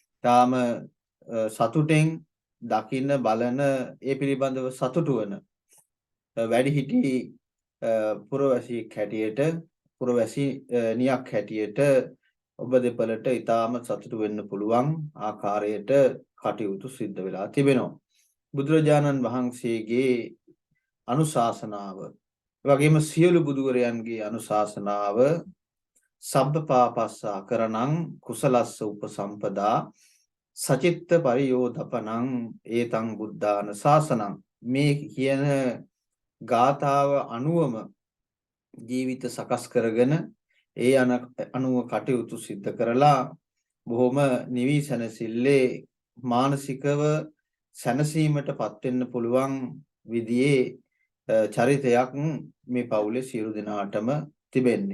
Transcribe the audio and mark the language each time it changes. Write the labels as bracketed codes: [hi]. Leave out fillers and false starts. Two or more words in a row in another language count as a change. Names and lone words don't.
[si] තාම සතුටෙන් දකින්න බලන ඒ පිළිබඳව සතුටු වන වැඩිහිටි පුරවැසියෙක් හැටියට පුරවැසිනියක් හැටියට ඔබ දෙපළට ඊටාම සතුටු වෙන්න පුළුවන් ආකාරයට කටයුතු සිද්ධ වෙලා තිබෙනවා. බුදුරජාණන් වහන්සේගේ අනුශාසනාව වගේම සියලු බුදුවරයන්ගේ අනුශාසනාව [pi] සබ්බපාපස්සා කරණං කුසලස්ස උපසම්පදා සචිත්ත පරියෝධපනං ඒතං බුද්ධාන ශාසනං [si] මේ කියන ගාථාව අනුවම ජීවිත සකස් කරගෙන ඒ අනුව කටයුතු සිද්ධ කරලා බොහොම නිවි සැනසෙල්ලේ මානසිකව සැනසීමටපත් වෙන්න පුළුවන් විදිහේ චරිතයක් මේ පවුලේ සියලු දෙනාටම තිබෙන්නේ.